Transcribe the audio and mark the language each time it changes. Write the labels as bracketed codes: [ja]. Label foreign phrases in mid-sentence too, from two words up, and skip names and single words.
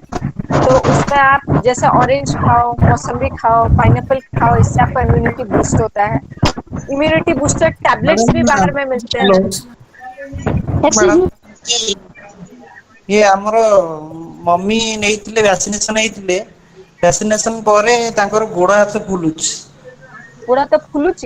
[hi] तो उसमें आप जैसे ऑरेंज खाओ, मौसम्बी खाओ, पाइनएप्पल खाओ, इससे आपका [en] immunity boost [hi] होता है। [en] immunity booster tablets [hi] भी बाहर में मिलते हैं। ये हमरो मम्मी नहीं [or] वैक्सीनेशन ପରେ ତାଙ୍କର ଗୋଡ଼ ହାତ ଫୁଲୁଛି। ଗୋଡ଼ ହାତ ଫୁଲୁଛି?